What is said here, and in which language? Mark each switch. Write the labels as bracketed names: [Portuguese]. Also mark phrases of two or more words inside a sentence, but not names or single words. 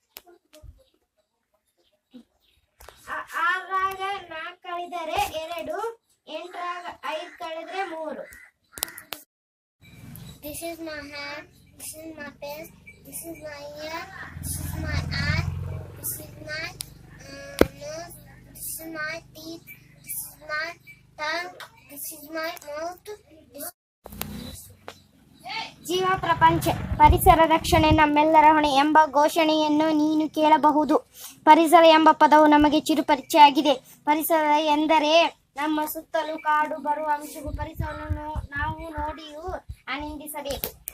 [Kannada] ಆರಾಗ 4 ಕಳೆದರೆ 2, 8ರಾಗ 5 ಕಳೆದರೆ 3. [English] is my hand, this is my face, this is my ear, this is my eye, this is my nose, this is my teeth, this is my tongue, this is my mouth. [Kannada] ಜೀವ ಪ್ರಪಂಚ ಪರಿಸರ ರಕ್ಷಣೆ ನಮ್ಮೆಲ್ಲರ ಹೊಣೆ ಎಂಬ ಘೋಷಣೆಯನ್ನು ನೀನು ಕೇಳಬಹುದು. ಪರಿಸರ ಎಂಬ ಪದವು ನಮಗೆ ಚಿರುಪರಿಚಯಾಗಿದೆ. ಪರಿಸರ ಎಂದರೆ ನಮ್ಮ ಸುತ್ತಲೂ ಕಾಡು ಬರುವ ಅಂಶವು ಪರಿಸರವನ್ನು ನಾವು ನೋಡಿಯೂ ಆನಂದಿಸಬೇಕು.